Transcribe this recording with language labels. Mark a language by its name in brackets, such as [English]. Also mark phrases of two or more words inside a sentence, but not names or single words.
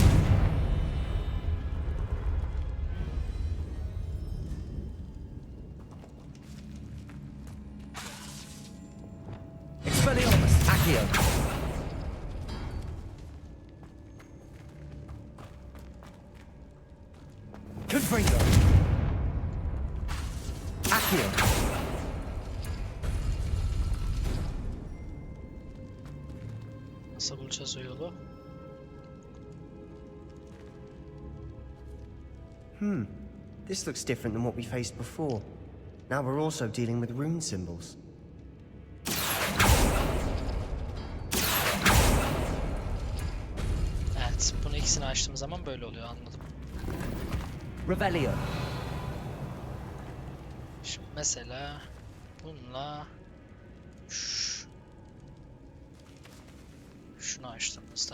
[Latin] Expelliarmus. Accio. Confringo. Accio. [Turkish] Nasıl bulacağız o yolu? [English] This looks different than what we faced before. Now we're also dealing with rune symbols. [Turkish] Evet, bunu ikisini açtığım zaman böyle oluyor, anladım. [Latin] Revelio. [Turkish] Şimdi mesela bununla şunu açtığımızda